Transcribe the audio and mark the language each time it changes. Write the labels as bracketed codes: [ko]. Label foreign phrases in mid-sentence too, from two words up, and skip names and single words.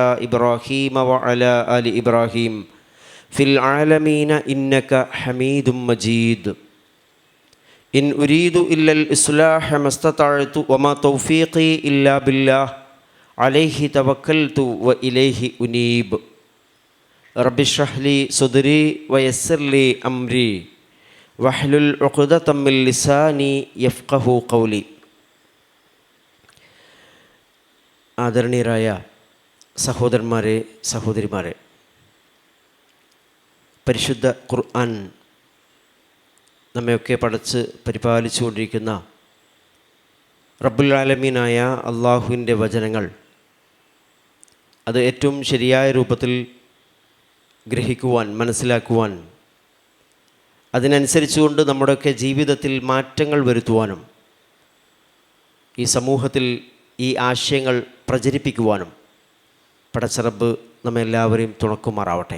[ar] إبراهيم وعلى آل إبراهيم في العالمين إنك حميد مجيد إن أريد إلا الإصلاح ما استطعت وما توفيقي إلا بالله عليه توكلت وإليه أنيب رب اشرح لي صدري ويسر لي أمري واحلل عقدة من لساني يفقه قولي. [ml] ആദരണീയരായ സഹോദരന്മാരെ, സഹോദരിമാരെ, പരിശുദ്ധ ഖുർആൻ നമ്മയൊക്കെ പടച്ച് പരിപാലിച്ചുകൊണ്ടിരിക്കുന്ന [ar] رب العالمين [ml] അള്ളാഹുവിൻ്റെ വചനങ്ങൾ അത് ഏറ്റവും ശരിയായ രൂപത്തിൽ ഗ്രഹിക്കുവാൻ, മനസ്സിലാക്കുവാൻ, അതിനനുസരിച്ചുകൊണ്ട് നമ്മുടെയൊക്കെ ജീവിതത്തിൽ മാറ്റങ്ങൾ വരുത്തുവാനും ഈ സമൂഹത്തിൽ ഈ ആശയങ്ങൾ പ്രചരിപ്പിക്കുവാനും പടച്ച റബ്ബ് നമ്മെല്ലാവരെയും തുണക്കുമാറാവട്ടെ.